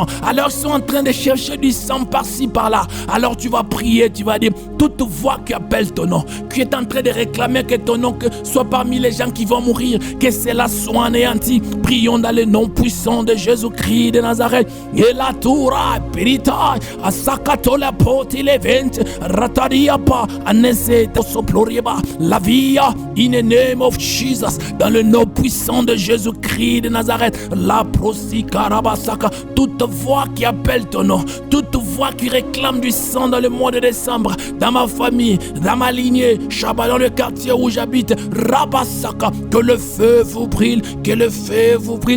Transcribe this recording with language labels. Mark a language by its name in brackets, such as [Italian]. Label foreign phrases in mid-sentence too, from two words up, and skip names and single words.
[French] Alors ils sont en train de chercher du sang par-ci, par-là. Alors tu vas prier, tu vas dire, toute voix qui appelle ton nom, qui est en train de réclamer que ton nom soit parmi les gens qui vont mourir, que cela soit anéanti. Prions dans le nom puissant de Jésus-Christ de Nazareth. Et la toura, perita, asakatola poti levent, ratariapa, anese, tosoplorieba, la via, [English] in the name of Jesus. [French] Dans le nom puissant de Jésus-Christ de Nazareth, la prosikarabasaka, toute voix qui appelle ton nom, toute voix qui réclame du sang dans le mois de décembre, dans ma famille, dans ma lignée, Shabbat, dans le quartier où j'habite, Rabasaka, que le feu vous brûle, que le feu vous brûle.